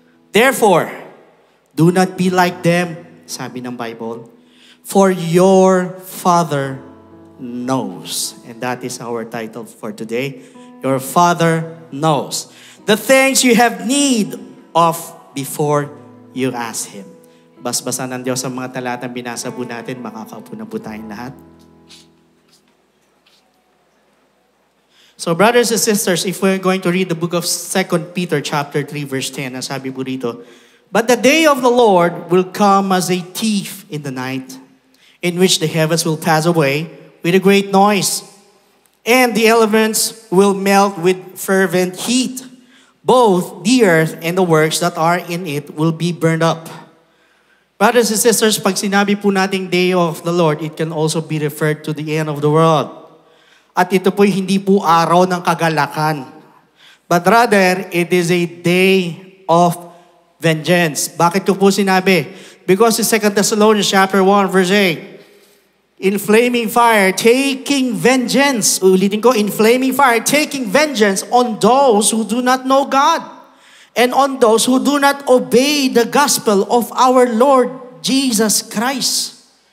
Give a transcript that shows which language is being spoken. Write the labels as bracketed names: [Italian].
[English] Therefore, do not be like them, [Filipino] sabi ng Bible. [English] For your Father knows. And that is our title for today. your Father knows the things you have need of before you ask Him. [Filipino] Basbasan ng Diyos ang mga talatang binasa po natin, makakaupo na po tayong lahat. [English] So brothers and sisters, if we're going to read the book of 2 Peter chapter 3 verse 10, [Filipino] ang sabi po dito, [English] but the day of the Lord will come as a thief in the night, in which the heavens will pass away with a great noise, and the elements will melt with fervent heat. Both the earth and the works that are in it will be burned up. Brothers and sisters, [Filipino] pag sinabi po nating [English] day of the Lord, it can also be referred to the end of the world. [Filipino] At ito po hindi po araw ng kagalakan. [English] But rather, it is a day of vengeance. [Filipino] Bakit ko po sinabi? [English] Because in 2 Thessalonians chapter 1 verse 8, in flaming fire, taking vengeance. [Filipino] Ulitin ko, [English] in flaming fire, taking vengeance on those who do not know God and on those who do not obey the gospel of our Lord Jesus Christ.